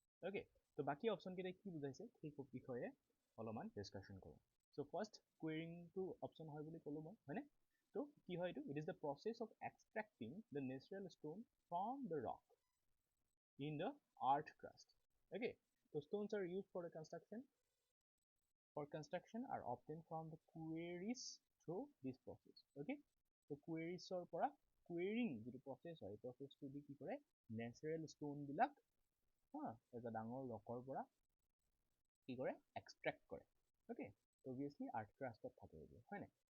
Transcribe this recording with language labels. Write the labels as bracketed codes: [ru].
[as] Okay, তো বাকী অপশ্যনকেইটাই কি বুজাইছে সেই বিষয়ে অলপমান ডিছকাশ্যন কৰোঁ। চ' ফাৰ্ষ্ট কুৱেৰিংটো অপশ্যন হয় বুলি ক'লোঁ মই, হয়নে? তো কি হয় এইটো? [en] It is the process of extracting the natural stone from the rock in the earth crust. Okay, so stones are used for the construction are obtained from the quarries through this process. Okay, so quarries or [as] পৰা quarrying যিটো process হয়, process টো দি কি কৰে [en] natural stone [as] বিলাক এটা ডাঙৰ ৰকৰ পৰা কি কৰে extract কৰে. [en] Okay, obviously earth crust [as] থাকে এইবোৰ, হয় নাই?